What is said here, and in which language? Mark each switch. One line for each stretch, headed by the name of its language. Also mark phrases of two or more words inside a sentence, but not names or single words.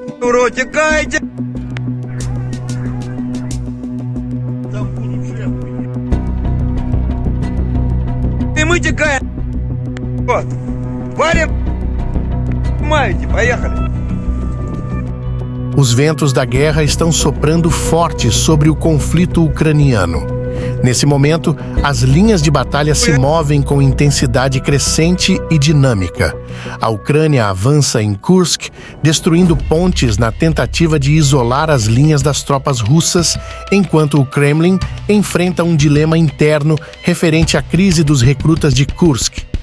Russian: Ура, тікайте! И мы текаем. Вот. Валим. Маете, поехали.
Portuguese: Os ventos da guerra estão soprando forte sobre o conflito ucraniano. Nesse momento, as linhas de batalha se movem com intensidade crescente e dinâmica. A Ucrânia avança em Kursk, destruindo pontes na tentativa de isolar as linhas das tropas russas, enquanto o Kremlin enfrenta um dilema interno referente à crise dos recrutas de Kursk.